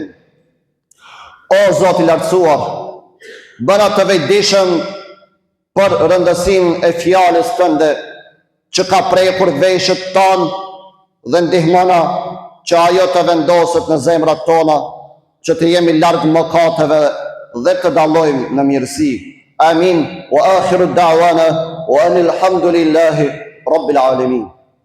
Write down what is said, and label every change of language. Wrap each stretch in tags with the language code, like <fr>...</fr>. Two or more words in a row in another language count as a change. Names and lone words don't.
<sq>O Zoti i lartësuar, bëna të vetëdijshëm për rëndësinë e fjalës tënde që ka prekur veshët tonë dhe ndihmona që ajo të vendoset në zemrat tona, që të jemi larg mëkateve dhe të dallojmë në mirësi. Amin.</sq> <ar>وآخر دعوانا أن الحمد لله رب العالمين.</ar>